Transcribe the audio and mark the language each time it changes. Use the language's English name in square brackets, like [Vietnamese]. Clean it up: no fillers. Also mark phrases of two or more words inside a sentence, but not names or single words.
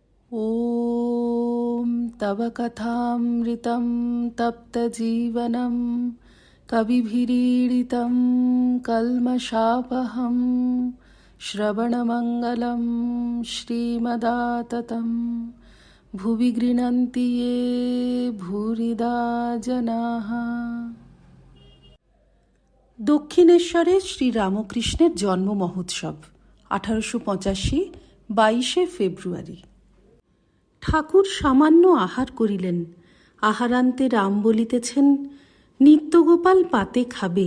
[Sanskrit] ॐ तव कथामृतं तप्तजीवनं कविभिरीडितं कल्मषापहं श्रवणमङ्गलं श्रीमदाततं भुवि गृह्णन्ति ये भूरिदा जनाः। [Bangla] দক্ষিণেশ্বরে শ্রীরামকৃষ্ণের জন্ম মহোৎসব 1885 22শে ফেব্রুয়ারি। ঠাকুর সামান্য আহার করিলেন। আহারান্তে রাম বলিতেছেন, নিত্যগোপাল পাতে খাবে।